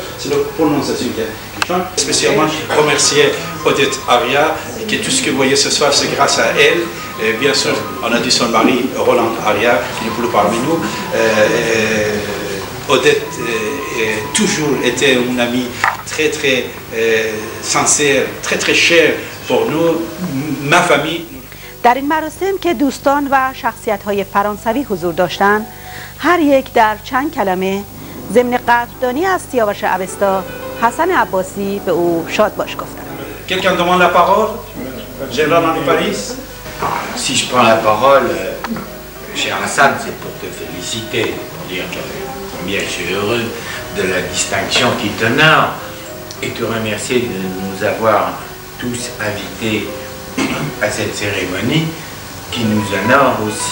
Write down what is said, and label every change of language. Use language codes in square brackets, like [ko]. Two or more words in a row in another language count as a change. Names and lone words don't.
[fr] C'est la prononciation qui change. Spécialement, remercier Odette Aria, et que tout ce que vous voyez ce soir, c'est grâce à elle. Et bien sûr, on a dit son mari, Roland Aria, qui n'est plus parmi nous. Odette a toujours été une amie très sincère, très chère pour nous, ma famille. [fa] در این مراسم که دوستان و شخصیت‌های فرانسوی حضور داشتند، هر یک در چند کلمه ضمن قدردانی از سیاوش اوستا، حسن عباسی به او شاد باش گفتند. [fr] Quelqu'un demande la parole? Général Henri Paris? Si je prends la parole, cher Hassan, c'est pour te féliciter, pour dire que combien je suis heureux de la distinction qui t'honore et te remercier de nous avoir tous invités à cette cérémonie qui nous honore aussi.